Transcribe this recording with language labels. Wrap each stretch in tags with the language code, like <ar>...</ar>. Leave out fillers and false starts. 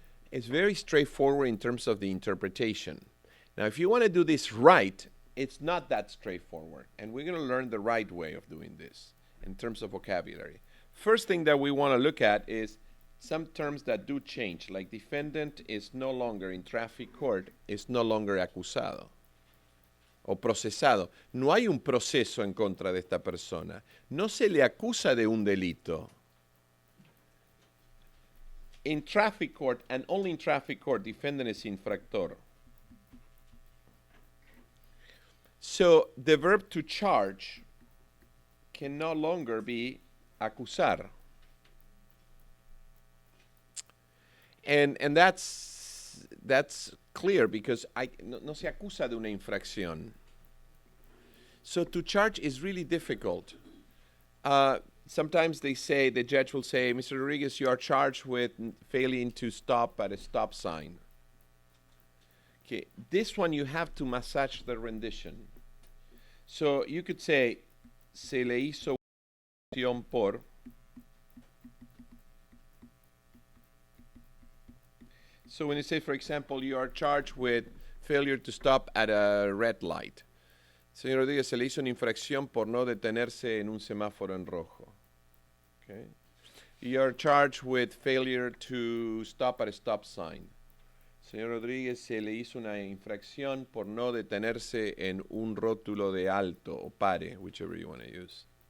<en>It's very straightforward in terms of the interpretation. Now, if you want to do this right, it's not that straightforward, and we're going to learn the right way of doing this in terms of vocabulary. First thing that we want to look at is some terms that do change, like defendant is no longer in traffic court, is no longer</en> <es>acusado o procesado. No hay un proceso en contra de esta persona. No se le acusa de un delito.</es> <en>In traffic court, and only in traffic court, defendant is infractor. So the verb to charge can no longer be acusar. And that's clear because</en> <es>no se acusa de una infracción.</es> <en>So to charge is really difficult. Sometimes the judge will say, Mr. Rodriguez, you are charged with failing to stop at a stop sign. Okay, this one you have to massage the rendition. So you could say,</en> <es>se le hizo acción por.</es> <en>So when you say, for example, you are charged with failure to stop at a red light.</en> <es>Señor Rodríguez, se le hizo una infracción por no detenerse en un semáforo en rojo.</es> <en>Okay. You are charged with failure to stop at a stop sign.</en> <es>Señor Rodríguez, se le hizo una infracción por no detenerse en un rótulo de alto o pare,</es> <en>whichever you want to use.</en>